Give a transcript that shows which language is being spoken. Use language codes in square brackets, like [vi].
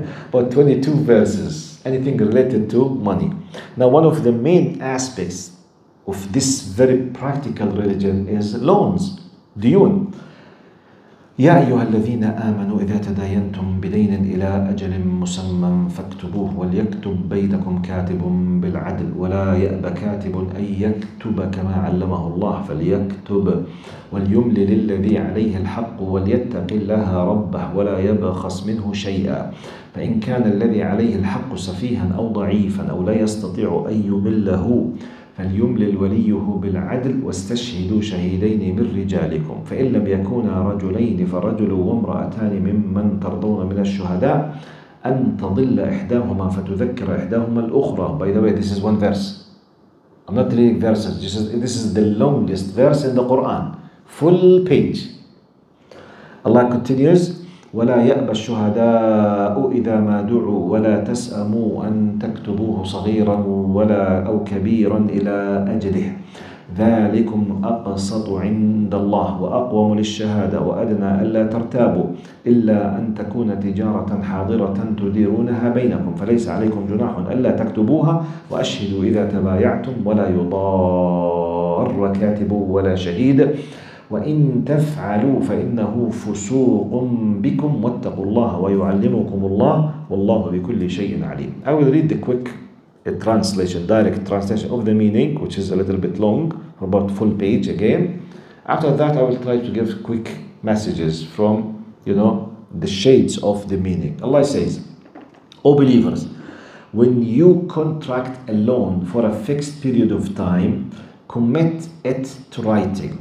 [en] But 22 verses, anything related to money. Now one of the main aspects of this very practical religion is loans, diyun. [ar] يا أيها الذين آمنوا إذا تداينتم بدين إلى أجل مسمى فاكتبوه وليكتب بينكم كاتب بالعدل ولا يأب كاتب أن يكتب كما علمه الله فليكتب وليملل الذي عليه الحق وليتق الله ربه ولا يبخس منه شيئا فإن كان الذي عليه الحق سفيها أو ضعيفا أو لا يستطيع أن يمله فليملل وليه بالعدل واستشهدوا شهيدين من رجالكم فإن لم يكونا رجلين فرجل وامرأتان ممن ترضون من الشهداء أن تضل إحداهما فتذكر إحداهما الأخرى. [en] By the way, this is one verse. I'm not reading verses. This is the longest verse in the Quran. Full page. Allah continues, [ar] ولا يأبى الشهداء إذا ما دعوا ولا تسأموا أن تكتبوه صغيرا ولا أو كبيرا إلى أجله ذلكم أقسط عند الله وأقوم للشهادة وأدنى ألا ترتابوا إلا أن تكون تجارة حاضرة تديرونها بينكم فليس عليكم جناح ألا تكتبوها وأشهدوا إذا تبايعتم ولا يضار كاتب ولا شهيد وإن تفعلوا فإنه فسوق بكم واتقوا الله ويعلمكم الله والله بكل شيء عليم. [en] I will read the quick translation, direct translation of the meaning, which is a little bit long, about full page again. After that, I will try to give quick messages from, the shades of the meaning. Allah says, O believers, when you contract a loan for a fixed period of time, commit it to writing.